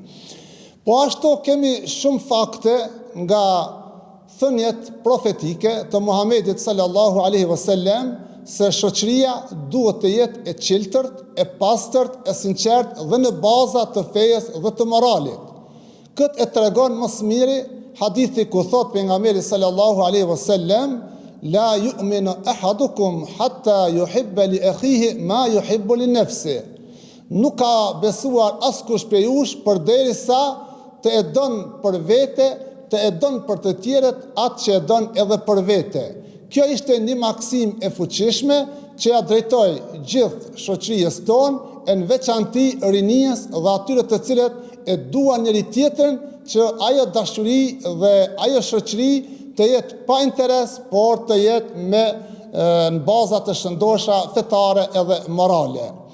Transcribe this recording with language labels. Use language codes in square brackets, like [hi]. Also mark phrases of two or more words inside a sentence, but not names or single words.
[sq] Po ashtu kemi shumë fakte nga thënjet profetike të Muhamedit [ar] صلى الله عليه وسلم [sq] se shoqëria duhet të jetë e qiltërt, e pastërt, e sinqert dhe në baza të fejes dhe të moralit. Këtë e tregon më së miri hadithi ku thot pejgamberi [ar] صلى الله عليه وسلم: لا يؤمن أحدكم حتى يحب لأخيه ما يحب لنفسه. [sq] Nuk ka besuar askush prej jush përderisa të e don për vete, të e don për të tjerët atë që e don edhe për vete. Kjo ishte një maksim e fuqishme që ja drejtoj gjithë shoqërisë tonë, e në veçanti rinijës dhe atyre të cilët e duan njëri tjetrin që ajo dashuri dhe ajo shoqëri të jetë pa interes, por të jetë me në baza të shëndosha fetare edhe morale.